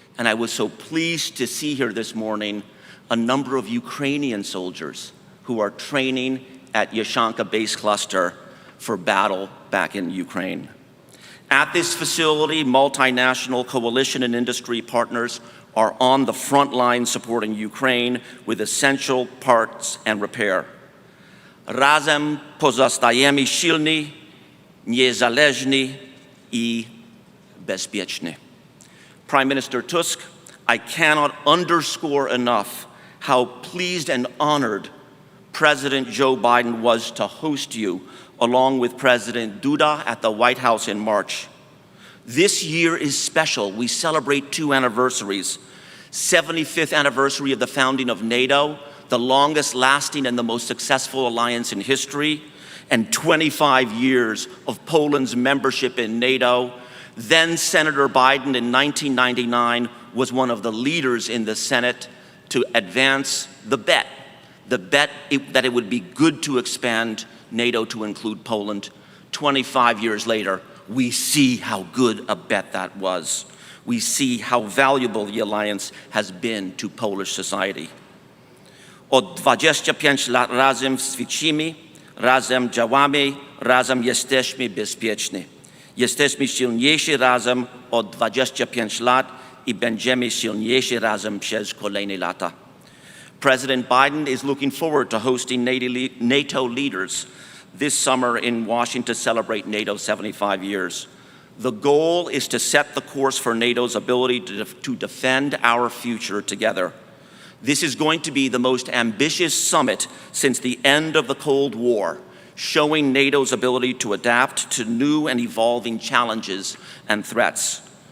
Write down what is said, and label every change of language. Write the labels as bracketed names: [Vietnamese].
[English] And I was so pleased to see here this morning a number of Ukrainian soldiers who are training at Jasionka base cluster for battle back in Ukraine. At this facility, multinational coalition and industry partners are on the front line supporting Ukraine with essential parts and repair. [Polish] Razem pozostajemy silni, niezależni I bezpieczny. [English] Prime Minister Tusk, I cannot underscore enough how pleased and honored President Joe Biden was to host you along with President Duda at the White House in March. This year is special. We celebrate two anniversaries. 75th anniversary of the founding of NATO, the longest lasting and the most successful alliance in history, and 25 years of Poland's membership in NATO. Then Senator Biden in 1999 was one of the leaders in the Senate to advance the bet that it would be good to expand NATO to include Poland. 25 years later, we see how good a bet that was. We see how valuable the alliance has been to Polish society. [Polish] Od 25 lat razem ćwiczymy, razem działamy, razem jesteśmy bezpieczni. Jesteśmy silniejsi razem od 25 lat I będziemy silniejsi razem przez kolejne lata. [English] President Biden is looking forward to hosting NATO leaders this summer in Washington to celebrate NATO's 75 years. The goal is to set the course for NATO's ability to defend our future together. This is going to be the most ambitious summit since the end of the Cold War, showing NATO's ability to adapt to new and evolving challenges and threats.